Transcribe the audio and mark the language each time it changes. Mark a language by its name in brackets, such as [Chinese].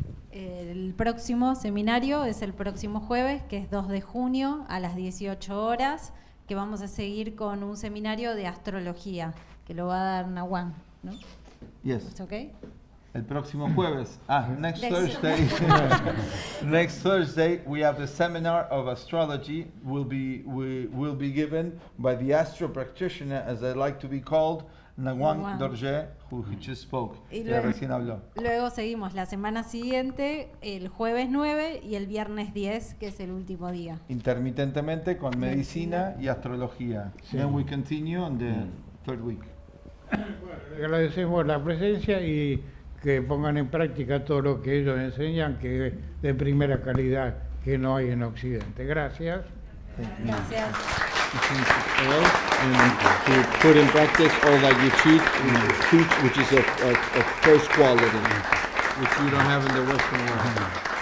[Spanish] El próximo seminario es el próximo jueves, que es 2 de junio a las 18 horas, que vamos a seguir con un seminario de astrología, que lo va a dar Nahuan, ¿no? [English] Yes. [Spanish] ¿Es okay? El próximo jueves. [English] Next Thursday. Next Thursday we have the seminar of astrology will be given by the Astro practitioner, as I like to be called, Nahuan Dorje, who just spoke. [Spanish] Y Que recién habló. Luego seguimos la semana siguiente, el jueves 9 y el viernes 10, que es el último día. Intermitentemente con medicina y astrología. Sí. [English] Then we continue on the third week. [Spanish] Bueno, le agradecemos la presencia y que pongan en práctica todo lo que ellos enseñan, que es de primera calidad, que no hay en Occidente. Gracias. Gracias. [English] And to put in practice all that you teach, which is of first quality, which you don't have in the Western world.